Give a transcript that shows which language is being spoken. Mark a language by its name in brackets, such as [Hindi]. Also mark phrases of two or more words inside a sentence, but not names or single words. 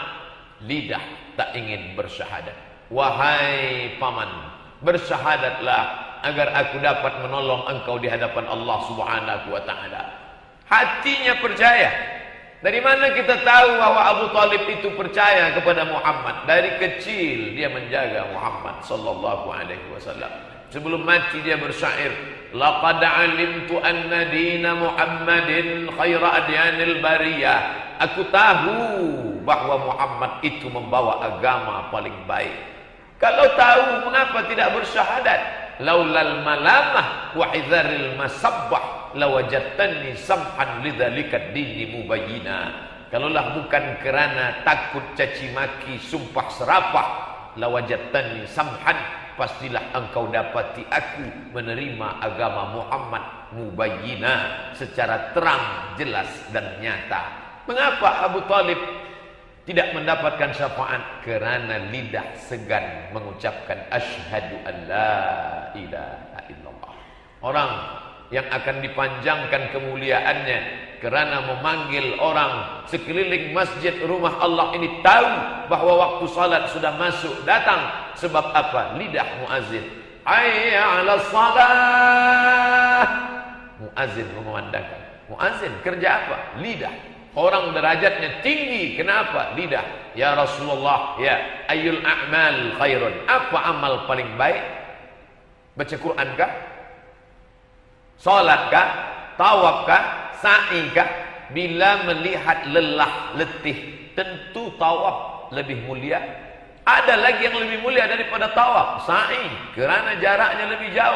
[Indonesian] Lidah, tak ingin bersyahadat. Wahai paman, bersyahadatlah agar aku dapat menolong engkau di hadapan Allah [Arabic] سبحانه وتعالى. [Indonesian] Hatinya percaya. Dari mana kita tahu bahwa Abu Talib itu percaya kepada Muhammad? Dari kecil dia menjaga Muhammad [Arabic] صلى الله عليه وسلم. [Indonesian] Sebelum mati dia bersyair, [Arabic] لقد علمت أن دين محمد خير أديان البرية. [Indonesian] Aku tahu bahwa Muhammad itu membawa agama paling baik. Kalau tahu, mengapa tidak bersyahadat? [Arabic] لولا الملامة وحذار المسبة لوجدتني سمحا لذلك ديني مبينا. [Indonesian] Kalaulah bukan kerana takut caci maki, sumpah serapah, [Arabic] لوجدتني سمحا, [Indonesian] pastilah engkau dapati aku menerima agama Muhammad mubayyina, secara terang, jelas dan nyata. Mengapa Abu Talib tidak mendapatkan syafaat? Kerana lidah segan mengucapkan [Arabic] أشهد أن لا إله إلا الله. [Indonesian] Orang yang akan dipanjangkan kemuliaannya kerana memanggil orang sekeliling masjid rumah Allah ini tahu bahwa waktu salat sudah masuk datang. Sebab apa? Lidah muazzin. [Arabic] حي على الصلاة. [Indonesian] Muazzin mengumandangkan. Muazzin kerja apa? Lidah. Orang derajatnya tinggi. Kenapa? Lidah. [Arabic] يا رسول الله يا أي الأعمال خير. [Indonesian] Apa amal paling baik? Baca Quran kah? Salat kah? Tawaf kah? Sa'i kah? Bila melihat lelah, letih, tentu tawaf lebih mulia. Ada lagi yang lebih mulia daripada tawaf, sa'i, kerana jaraknya lebih jauh.